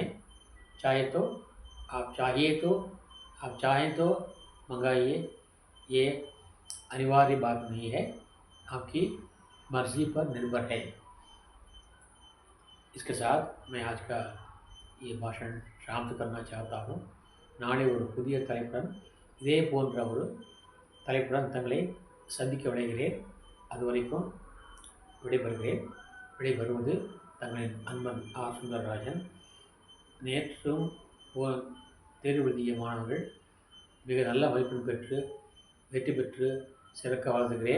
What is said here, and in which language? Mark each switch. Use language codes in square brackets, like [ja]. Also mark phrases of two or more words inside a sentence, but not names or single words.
[hi] चाहे तो आप चाहें तो मंगाइए, ये अनिवार्य बात नहीं है, आपकी मर्ज़ी पर निर्भर है। इसके साथ मैं आज का ये भाषण शांत करना चाहता हूँ। [ta] நாளை ஒரு புதிய தலைப்புடன் இதே போன்ற ஒரு தலைப்புடன் தங்களை சந்திக்க விளைகிறேன். அதுவரைக்கும் விடைபெறுகிறேன். விடைபெறுவது தங்களின் அன்பன் சுந்தரராஜன். நேற்றும் தேர்வு எழுதிய மாணவர்கள் மிக நல்ல மதிப்பெண் பெற்று வெற்றி பெற்று சிறக்க வாழ்த்துகிறேன்.